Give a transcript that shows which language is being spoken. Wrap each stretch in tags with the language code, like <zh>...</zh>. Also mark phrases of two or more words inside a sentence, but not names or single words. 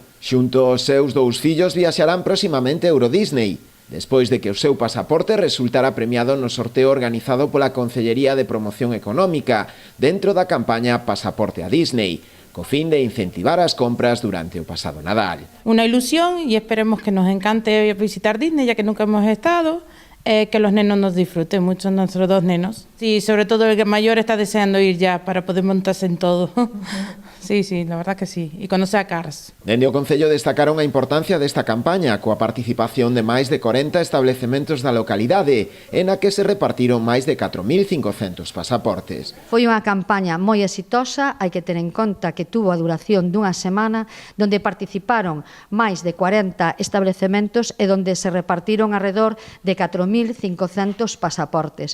<gl>Xunto aos seus 2 fillos viaxarán proximamente a Eurodisney, despois de que o seu pasaporte resultara premiado no sorteo organizado pola Concellería de Promoción Económica dentro da campaña Pasaporte a Disney, co fin de incentivar as compras durante o pasado Nadal.</gl> <es>Una ilusión y esperemos que nos encante visitar Disney, ya que nunca hemos estado, que los nenos nos disfruten, mucho nuestros 2 nenos. Sí, sobre todo el mayor está deseando ir ya para poder montarse en todo. Sí, la verdad que sí, e conocer a Cars.</es> <gl>Dende o Concello destacaron a importancia desta campaña coa participación de máis de 40 establecementos da localidade, en a que se repartiron máis de 4.500 pasaportes. Foi unha campaña moi exitosa, hai que ter en conta que tuvo a duración dunha semana, donde participaron máis de 40 establecementos e donde se repartiron alrededor de 4.500 pasaportes.</gl>